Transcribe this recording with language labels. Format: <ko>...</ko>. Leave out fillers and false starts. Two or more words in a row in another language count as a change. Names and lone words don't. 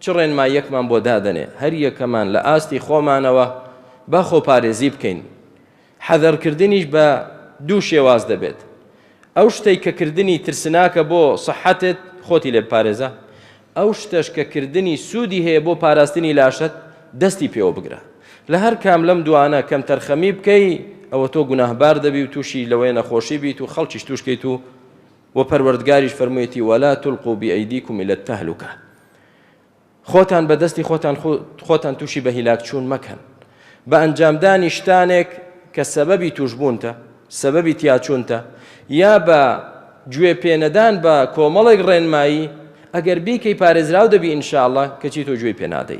<ckb>ڕێنماییەکمان بۆ دادەنێ هەر یەکەمان لە ئاستی خۆمانەوە با خۆپارێزی بکەین حەذەرکردنیش بە دوو شێواز دەبێت ئەو شتەی کە کردنی ترسناکە بۆ سەحەتت خۆتی لێ بپارێزە ئەو شتەش کە کردنی سوودی هەیە بۆ پاراستنی لاشت دەستی پێوە بگرە لە هەر کام لەم دوانە کەم تەرخەمی بکەی ئەوە تۆ گوناهبار دەبی و تووشی لەوەی نەخۆشی بیت و خەڵکیش توشکەیت و پەروەردگاریش فەرموویەتی</ckb> <ar>ولا تلقوا بأيديكم إلى التهلكة</ar> <ckb>خۆتان بەدەستی خۆتان تووشی بە هیلاک چوون مەکەن بە ئەنجامدانی شتانێک کە سەبەبی توشبوونتە سەبەبی تیاچوونتە یا بە گوێ پێنەدان بە کۆمەڵێک ڕێنمایی ئەگەر بیکەی پارێزراو دەبی ئینشاءڵڵا کەچی تۆ گوێی پێ نادەی</ckb>